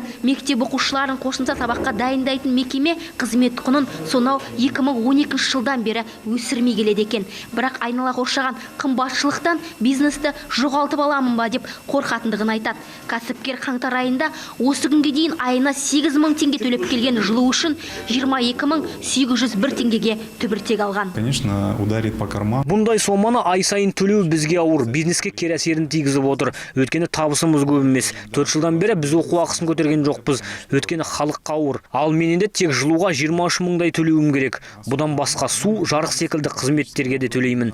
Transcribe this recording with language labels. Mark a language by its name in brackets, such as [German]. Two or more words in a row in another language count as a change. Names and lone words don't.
[Kazakh] Мектеп оқушыларын қосымша сабаққа дайындайтын мекеме қызмет құнын сонау 2012 жылдан бері өсірмей келеді екен. Бірақ айнала қоршаған қымбатшылықтан бизнесті жоғалтып аламын ба деп қорқатындығын айтады. Кәсіпкер қаңтар айында осы күнге дейін айына 8.000 теңге төлеп келген жылу үшін 22.801 теңгеге түбіртек алған. [Russian] Конечно, ударит по карману. [Kazakh] Бұндай соманы ай сайын төлеу бізге ауыр, бизнеске кері әсерін тигізіп отыр. Өйткені табысымыз көп емес. 4 жылдан бері біз оқу ақысын көтерген жоқпыз. Өйткені халыққа ауыр. Ал мен енді тек жылуға 23 мыңдай төлеуім керек. Бұдан басқа су, жарық секілді қызметтерге де төлеймін.